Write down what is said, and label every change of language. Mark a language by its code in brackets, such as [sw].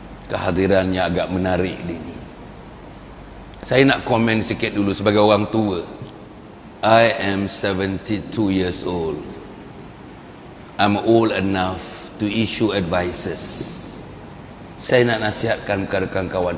[ms] Kehadirannya agak menarik ini. Saya nak komen sikit dulu sebagai orang tua. [en] I am 72 years old. I'm old enough to issue advices. [ms] Saya nak nasihatkan kepada kawan-kawan.